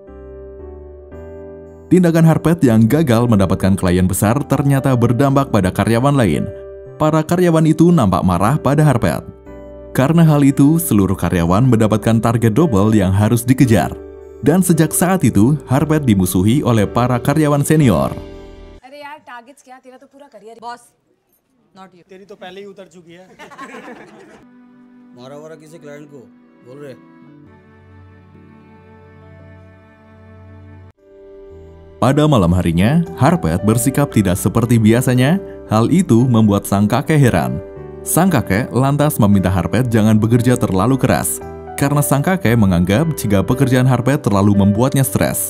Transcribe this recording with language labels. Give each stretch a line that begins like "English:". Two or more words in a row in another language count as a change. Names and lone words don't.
Indonesian: Tindakan Harpeth yang gagal mendapatkan klien besar ternyata berdampak pada karyawan lain. Para karyawan itu nampak marah pada Harpeth. Karena hal itu, seluruh karyawan mendapatkan target double yang harus dikejar. Dan sejak saat itu, Harpeth dimusuhi oleh para karyawan senior.
Hindi: अरे यार टारगेट्स क्या तेरा तो पूरा करियर
English: boss not you
Hindi: तेरी तो पहले ही उतर चुकी है मारा वारा किसी क्लाइंट को बोल रहे
Indonesian: Pada malam harinya, Harpeth bersikap tidak seperti biasanya. Hal itu membuat sang kakek heran. Sang kakek lantas meminta Harpeth jangan bekerja terlalu keras, karena sang kakek menganggap jika pekerjaan Harpeth terlalu membuatnya stres.